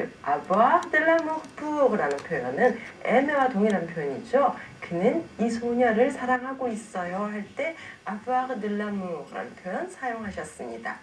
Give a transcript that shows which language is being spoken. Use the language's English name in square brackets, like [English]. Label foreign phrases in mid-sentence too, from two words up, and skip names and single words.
[French] avoir de l'amour pour [Korean] 라는 표현은 aimer와 동일한 표현이죠. 그는 이 소녀를 사랑하고 있어요 할 때 [French] avoir de l'amour [Korean] 라는 표현 사용하셨습니다.